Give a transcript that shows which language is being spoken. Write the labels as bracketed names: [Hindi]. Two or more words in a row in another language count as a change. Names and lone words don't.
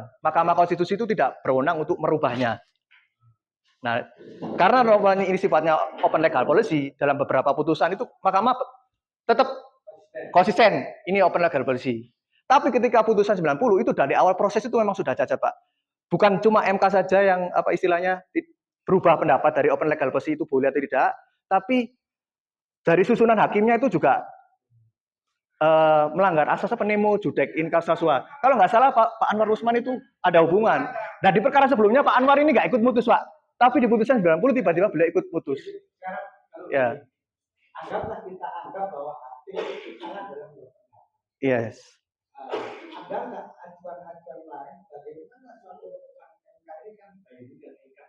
[Indonesian] Mahkamah Konstitusi itu tidak berwenang untuk merubahnya. Nah, karena norma ini sifatnya [English] open legal policy, [Indonesian] dalam beberapa putusan itu Mahkamah tetap konsisten, ini [English] open legal policy. [Indonesian] Tapi ketika putusan 90 itu dari awal proses itu memang sudah cacat, Pak. Bukan cuma MK saja yang apa istilahnya berubah pendapat dari [English] open legal policy [Indonesian] itu boleh atau tidak, tapi dari susunan hakimnya itu juga melanggar asas [Latin] penemo judek in causa sua. [Indonesian] Kalau nggak salah Pak Anwar Usman itu ada hubungan. Nah di perkara sebelumnya Pak Anwar ini nggak ikut mutus, Pak. Tapi di putusan 90 tiba-tiba beliau ikut mutus. Sekarang kalau Ya. anggaplah kita anggap bahwa hakim itu sangat dalam berpendapat. Yes. Ada nggak acuan-acuan lain bagaimana suatu putusan MK ini kan baik juga tingkat.